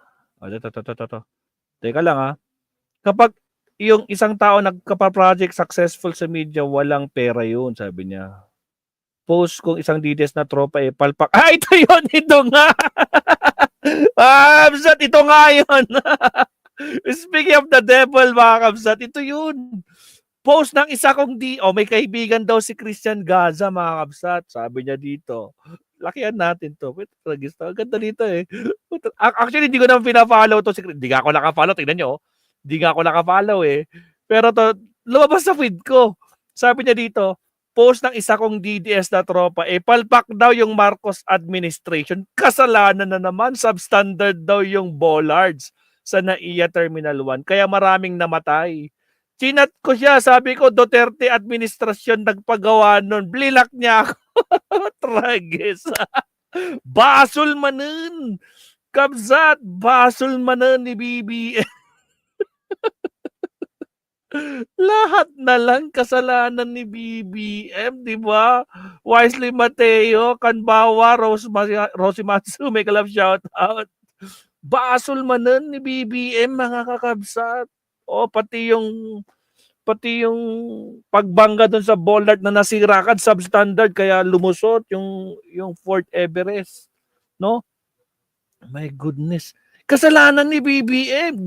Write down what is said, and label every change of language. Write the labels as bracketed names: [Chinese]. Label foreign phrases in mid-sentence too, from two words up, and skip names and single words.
[Filipino] Ito. Teka lang Kapag yung isang tao nagka-project successful sa media, walang pera yun, sabi niya. Post kung isang DDS na tropa palpak. Ito yun! Ito nga! Kabsat, ito nga yun! [English] Speaking of the devil, [Filipino] mga kabsat, ito yun. Post ng isa kong may kaibigan daw si Christian Gaza, mga kabsat. Sabi niya dito. Lakihan natin to. Ganda dito eh. Actually, hindi ko naman pina-follow to. Hindi nga ako naka-follow. Tingnan nyo. Hindi nga ako naka-follow eh. Pero to, lumabas sa feed ko. Sabi niya dito, post ng isa kong DDS na tropa, palpak daw yung Marcos administration. Kasalanan na naman. Substandard daw yung bollards sa NAIA Terminal 1. Kaya maraming namatay. Chinat ko siya. Sabi ko, Duterte administrasyon nagpagawa nun. Blilak niya ako. [Iloko] Tragis. Basol manen. Kabzat. Basol manen ni BBM. [Filipino] Lahat na lang kasalanan ni BBM, di ba? Wisely Mateo, Kanbawa, Rosie Matsu, may kalab shout out. [Iloko] Basol manen ni BBM, mga kakabsat. [Filipino] Pati yung pagbangga doon sa bollard na nasira ka, substandard, kaya lumusot yung Fort Everest, no? [English] My goodness. [Filipino] Kasalanan ni BBM.